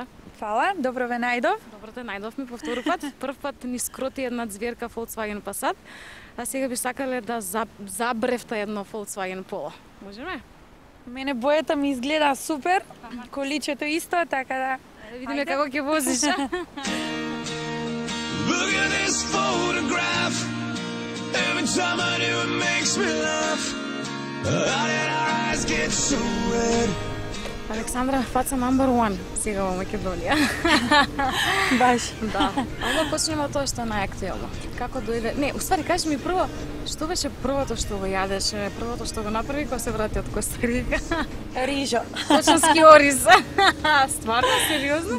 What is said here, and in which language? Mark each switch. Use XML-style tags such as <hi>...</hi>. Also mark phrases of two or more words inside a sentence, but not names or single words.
<mk>Фала, добро ве најдов. Добро те најдовме повтор пат. Прв пат ни скроти една зверка Volkswagen Passat, а сега би сакале да забревта едно Volkswagen Polo. Можеме? Мене бојата ми изгледа супер, количето исто, така да... Да видиме како ќе возиш.</mk> <en>Look at this photograph. Every time I do it makes me laugh. How did our eyes get so red?</en> <mk>Александра, фаца</mk> <en>number one</en> <mk>сега во Македонија. Баш. Да. Ама почнеме од тоа што е најактуелно. Како дојде? Не, уствари кажи ми прво, што беше првото што го јадеше, првото што го направи кога се врати од Коста Рика? Рижо. Точно скиориз. Стварно, сериозно?</mk>